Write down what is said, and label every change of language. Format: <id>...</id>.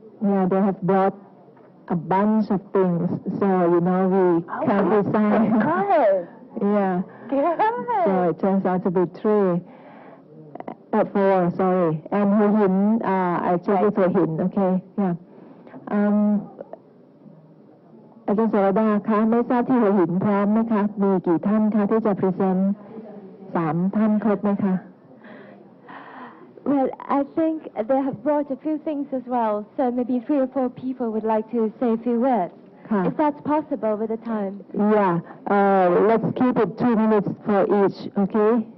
<en>Yeah, they have brought a bunch of things, so we can't decide. Good. Yeah. Good. So it turns out to be 3. 4, sorry. And Hua Hin, I checked with Hua Hin, okay. Yeah.</en> <th>อาจารย์สรดาคะไม่ทราบที่หัวหินพร้อมไหมคะมีกี่ท่านคะที่จะพรีเซนต์3 ท่านครบไหมคะ</th> <en>Well, I think they have brought a few things as well, so maybe 3 or 4 people would like to say a few words.</en> <th>ค่ะ</th> <en>If that's possible with the time. Yeah. Let's keep it 2 minutes for each, okay?</en>